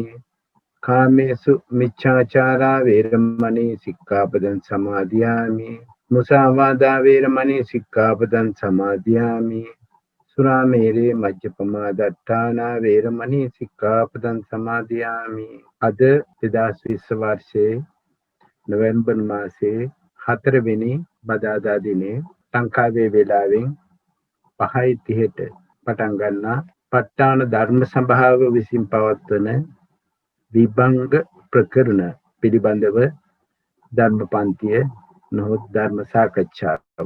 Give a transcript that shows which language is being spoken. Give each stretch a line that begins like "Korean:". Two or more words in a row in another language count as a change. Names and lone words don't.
Pali: කාමේසු මිච්ඡාචාරා වේරමණී සික්ඛාපදං සමාදියාමි. මුසාවාදා වේරමණී සික්ඛාපදං සමාදියාමි. සුරාමේරේ මජ්ජපමා දට්ඨානා වේරමණී සික්ඛාපදං සමාදියාමි.
Sinhala: අද 2020 වර්ෂයේ නොවැම්බර් මාසයේ 4 වෙනි බදාදා දිනේ ලංකාවේ වේලාවෙන් 5:30ට පටන් ගන්නා ප ဋ ාණ ධර්ම සභාව විසින් පවත්වන විභංග ප්‍රකරණ පිළිබඳව ධර්ම පන්තිය නොහොත් ධර්ම සාකච්ඡාව.